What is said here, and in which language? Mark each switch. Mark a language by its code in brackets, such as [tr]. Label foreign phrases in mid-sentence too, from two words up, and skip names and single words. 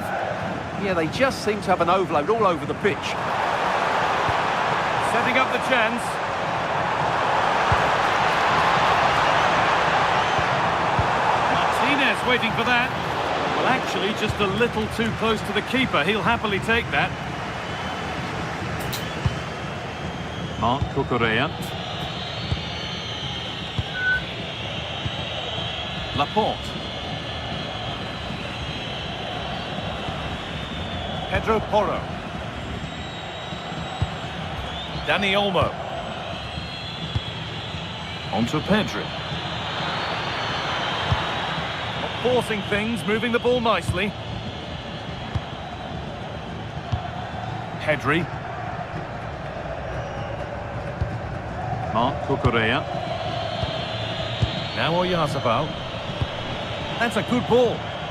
[en] Yeah, they just seem to have an overload all over the pitch. Setting up the chance. Martinez waiting for that. Well, actually, just a little too close to the keeper. He'll happily take that. Marc Cucurella. Laporte. Pedro Porro. Dani Olmo. Onto Pedri. Not forcing things, moving the ball nicely. Pedri. Marc Cucurella. Now Oyarzabal. That's a good ball.